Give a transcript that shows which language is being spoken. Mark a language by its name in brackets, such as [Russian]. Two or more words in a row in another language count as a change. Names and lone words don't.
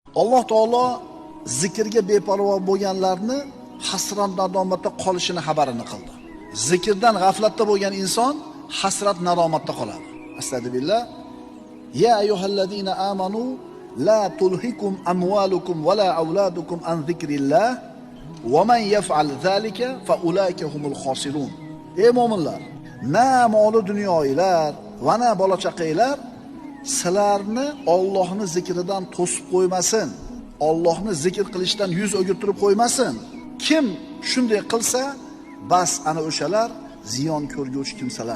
[Uzbek] Alloh taolo zikrga beparvo bo'lganlarni hasrat nadomatda qolishini xabarini qildi. Zikrdan g'aflatda bo'lgan inson hasrat nadomatda qoladi. Astagfirullah. [Arabic] يا أيها الذين آمنوا لا تلهكم أموالكم ولا أولادكم عن ذكر الله ومن يفعل ذلك فأولئك هم الخاسرون. [Uzbek] Ey mu'minlar, na moli dunyoylar va na bola chaqanglar sizlarni Allohning zikridan to'sib qo'ymasin. Allohni zikr qilishdan yuz o'girtirib qo'ymasin. Kim shunday qilsa, bas ana o'shalar ziyon ko'rguvchi kimsalar.